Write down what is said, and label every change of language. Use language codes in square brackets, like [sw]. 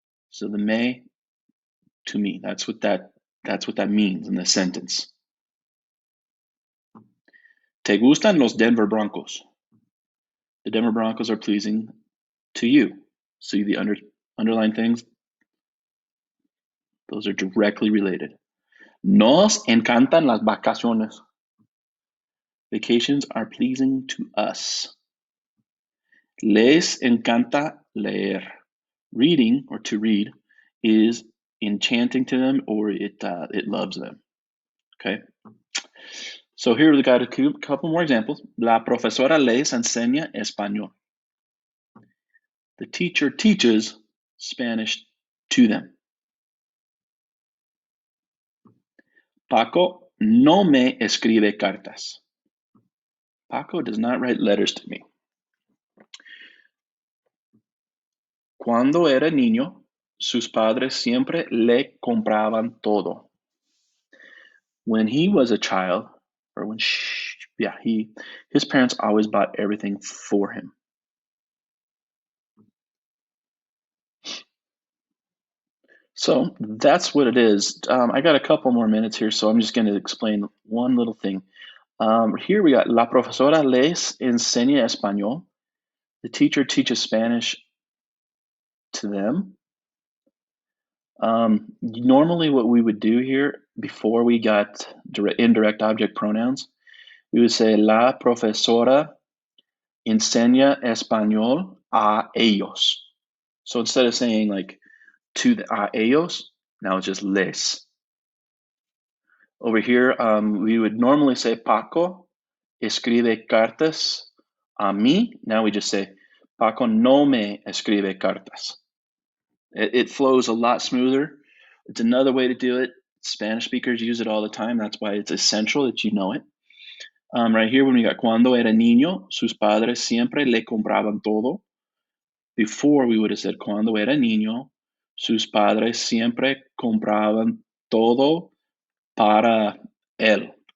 [en] So the me to me. That's what that means in the sentence. [es] Te gustan los Denver Broncos. [en] The Denver Broncos are pleasing to you. See the underlined things? Those are directly related. [es] Nos encantan las vacaciones. [en] Vacations are pleasing to us. [es] Les encanta leer. [en] Reading, or to read, is enchanting to them, or it loves them. Okay? So here we got a couple more examples. [es] La profesora les enseña español. [en] The teacher teaches Spanish to them. [es] Paco no me escribe cartas. [en] Paco does not write letters to me. [es] Cuando era niño, sus padres siempre le compraban todo. [en] When he was a child, or his parents always bought everything for him. So that's what it is. I got a couple more minutes here, so I'm just going to explain one little thing. Here we got [es] La profesora les enseña español. [en] The teacher teaches Spanish to them. Normally what we would do here, before we got indirect object pronouns, we would say [es] La profesora enseña español a ellos. [en] So instead of saying like to the [es] a ellos, [en] now it's just les. Over here, we would normally say [es] Paco escribe cartas a mí. [en] Now we just say [es] Paco no me escribe cartas. [en] It flows a lot smoother. It's another way to do it. Spanish speakers use it all the time. That's why it's essential that you know it. Right here, when we got [es] cuando era niño, sus padres siempre le compraban todo. [en] Before, we would have said [es] cuando era niño, sus padres siempre compraban todo para él.